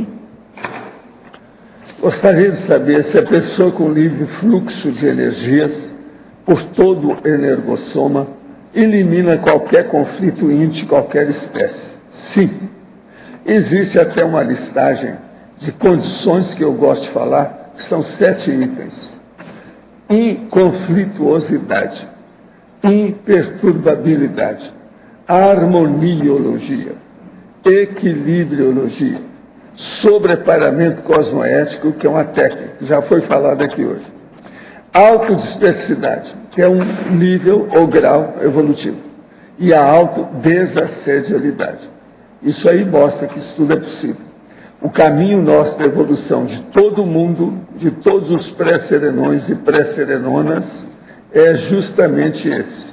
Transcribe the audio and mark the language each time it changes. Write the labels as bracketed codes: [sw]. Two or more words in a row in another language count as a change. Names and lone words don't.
[pt] Gostaria de saber se a pessoa com livre fluxo de energias por todo o energossoma elimina qualquer conflito íntimo, qualquer espécie. Sim. Existe até uma listagem de condições que eu gosto de falar, que são 7 itens. Inconflituosidade, imperturbabilidade, harmoniologia, equilibriologia, sobreparamento cosmoético, que é uma técnica, que já foi falada aqui hoje. Autodispersidade, que é um nível ou grau evolutivo. E a autodesassedialidade. Isso aí mostra que isso tudo é possível. O caminho nosso da evolução de todo mundo, de todos os pré-serenões e pré-serenonas, é justamente esse.